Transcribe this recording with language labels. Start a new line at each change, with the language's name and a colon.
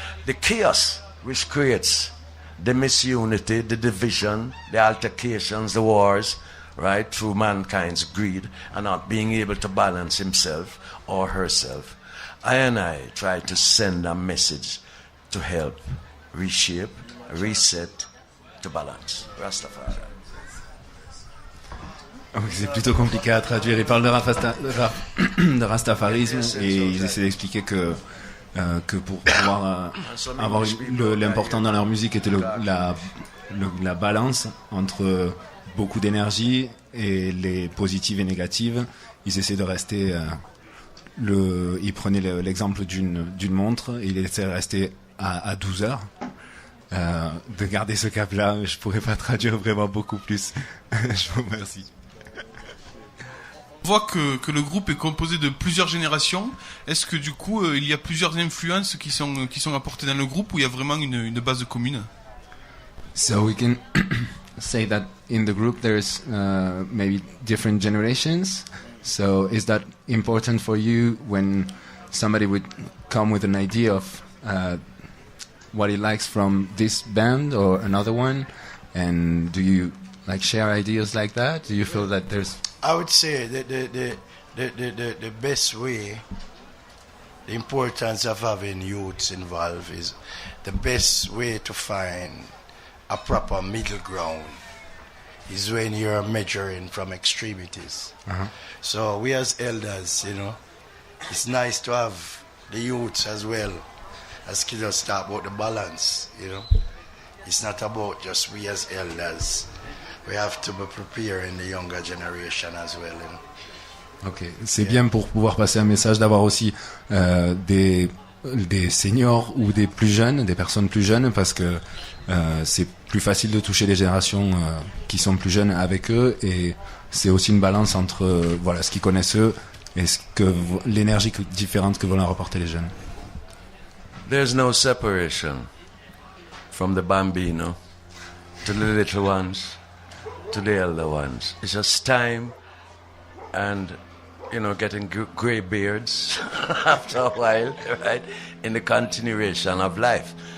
English: The chaos, which creates the misunity, the division, the altercations, the wars, right, through mankind's greed and not being able to balance himself or herself. I try to send a message to help reshape, reset, to balance. Rastafari.
French: C'est plutôt compliqué à traduire. Ils parlent de rastafarisme et ils essaient d'expliquer que pour pouvoir avoir l'important dans leur musique était la balance entre beaucoup d'énergie et les positives et négatives. Ils essaient de rester ils prenaient l'exemple d'une montre et ils essaient de rester à 12 heures, de garder ce cap-là, mais je pourrais pas traduire vraiment beaucoup plus. Je vous remercie. On voit que le groupe est composé de plusieurs générations. Est-ce que du coup, il y a plusieurs influences qui sont apportées dans le groupe, ou il y a vraiment une base commune?
English: So we can say that in the group there's maybe different generations. So is that important for you when somebody would come with an idea of what he likes from this band or another one, and do you like share ideas like that? Do you feel that there's... I would say that the best way, the importance of having youths involved is the best way to find a proper middle ground is when you're measuring from extremities. Uh-huh. So we as elders, you know, it's nice to have the youths as well, as kids talk about the balance, you know. It's not about just we as elders. We have to be preparing the younger generation as well, you know.
French: Ok, c'est bien pour pouvoir passer un message d'avoir aussi des seniors ou des plus jeunes, des personnes plus jeunes, parce que c'est plus facile de toucher les générations qui sont plus jeunes avec eux, et c'est aussi une balance entre voilà, ce qu'ils connaissent eux et l'énergie différente que vont leur apporter les jeunes.
English: There's no separation from the bambino to the little ones to the elder ones. It's just time and, you know, getting grey beards after a while, right, in the continuation of life.